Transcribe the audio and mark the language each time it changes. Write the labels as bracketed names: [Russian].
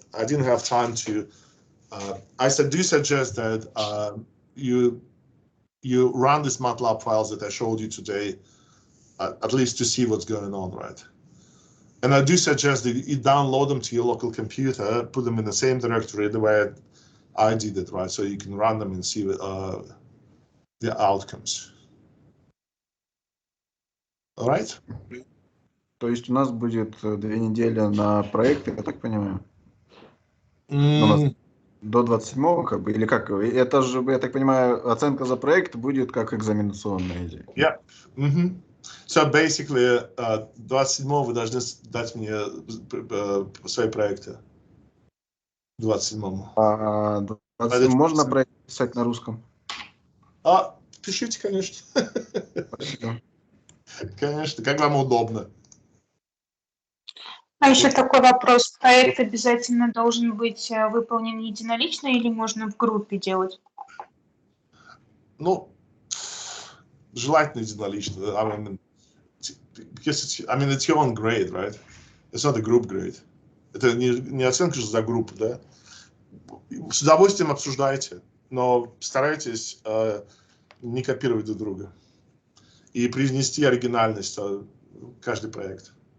[English] I didn't have time to. I do suggest that you run these MATLAB files that I showed you today, at least to see what's going on, right? And I do suggest that you download them to your local computer, put them in the same directory the way I did it, right? So you can run them and see the outcomes. All right? [Russian] То есть у нас будет 2 недели на проекты, я так понимаю? У нас до 27-го, как бы, или как? Это же, я так понимаю, оценка за проект будет как экзаменационная идея. [English] Yeah. So basically, [Russian] 27-го вы должны дать мне свои проекты. 27-му. А 27 можно проект писать на русском? Пишите, конечно. Спасибо. Конечно, как вам удобно. А еще такой вопрос. Проект обязательно должен быть выполнен единолично или можно в группе делать? Ну, желательно единолично. [English] I mean, it's your own grade, right? It's not a group grade. [Russian] Это не оценка же за группу, да? С удовольствием обсуждайте, но старайтесь не копировать друг друга и привнести оригинальность в каждый проект.